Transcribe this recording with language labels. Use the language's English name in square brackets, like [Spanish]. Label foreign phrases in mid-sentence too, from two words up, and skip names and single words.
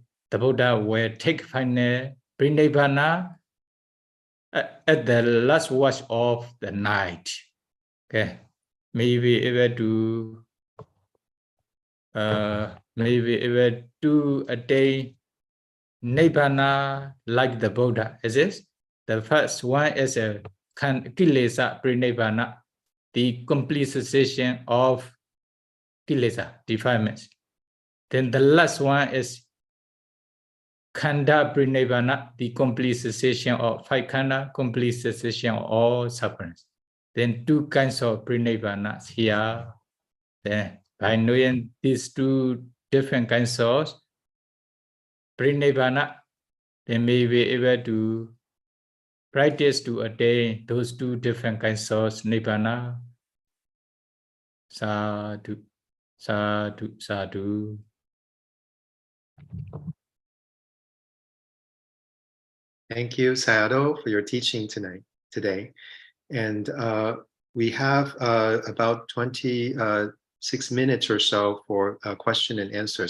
[English] The Buddha will take final prinibbāna at the last watch of the night. Okay, maybe able to attain nibbana like the Buddha. Is it? The first one is a [Pali] kilesa prinibbāna, [English] the complete cessation of kilesa, defilements. Then the last one is [Pali] khanda prinibbāna, [English] the complete cessation of five khanda, complete cessation of all sufferings. Then two kinds of prinibbānas here. Then by knowing these two different kinds of prinibbāna, they may be able to practice to attain those two different kinds of nibbana. [Pali] Sadhu, sadhu, sadhu. [English] Thank you, Sayadaw, for your teaching today. And we have about 26 minutes or so for question and answers.